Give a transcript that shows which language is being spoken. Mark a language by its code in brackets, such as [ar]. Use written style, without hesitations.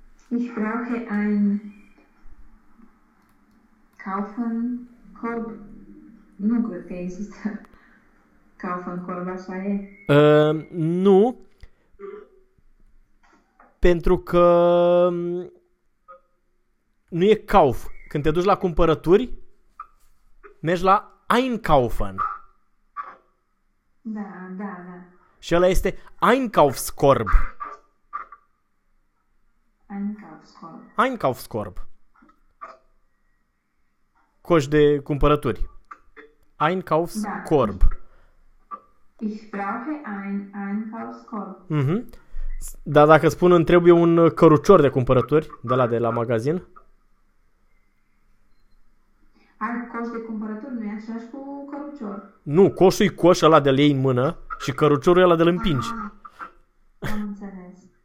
[de] Ich brauche ein Kaufen Korb. [ro] Nu cred că există Kaufen Korb, așa e. Nu. Pentru că nu e Kauf. Când te duci la cumpărături, mergi la Einkaufen. Da, da, da. Și ăla este Einkaufskorb. [de] Einkaufskorb. Einkaufskorb. [ro] Coș de cumpărături. Einkaufskorb. Da. [de] Ich brauche ein Einkaufskorb. Mhm. Uh-huh. [ro] Dar dacă spun îmi trebuie un cărucior de cumpărături, de la magazin? Ai coș de cumpărături, nu e același cu cărucior? Nu, coșul e coș ăla de lei în mână și căruciorul e ăla de împingi. Am înțeles.